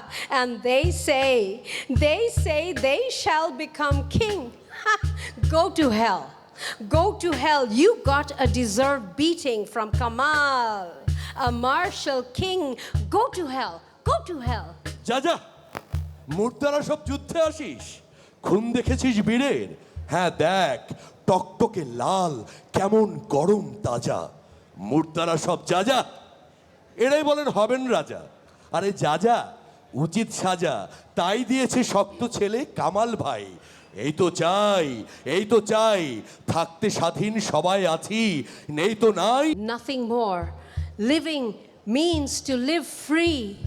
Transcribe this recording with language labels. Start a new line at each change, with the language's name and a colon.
English: And they say they shall become king. Go to hell. Go to hell. You got a deserved beating from Kamal, a martial king. Go to hell. Go to hell.
Bangla: যা মূর্তারা সব যুদ্ধে আসিস, খুন দেখেছিস বীরের? হ্যাঁ দেখ, টকটকে লাল, কেমন গরম তাজা। মূর্তারা সব যা এরাই বলেন হবেন রাজা। আরে যা উচিত সাজা, তাই দিয়েছে শক্ত ছেলে কামাল ভাই। এই তো চাই থাকতে স্বাধীন সবাই আছি, নেই তো নাই।
English: Nothing more. Living means to live free.